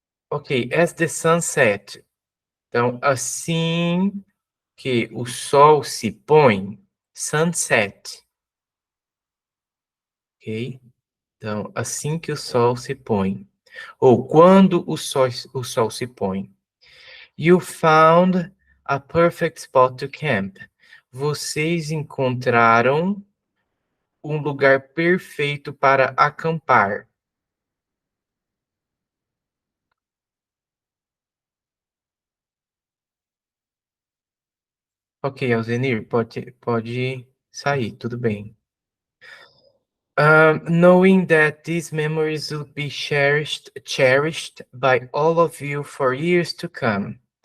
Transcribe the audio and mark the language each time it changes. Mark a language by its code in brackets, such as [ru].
[pt] Ok, [en] as the sun set. [pt] Então, assim que o sol se põe, sunset, ok? Então, assim que o sol se põe, ou quando o sol se põe. [en] You found a perfect spot to camp. [pt] Vocês encontraram um lugar perfeito para acampar. Ok, Alzenir, pode sair, tudo bem. [en] Knowing that these memories will be cherished by all of you for years to come.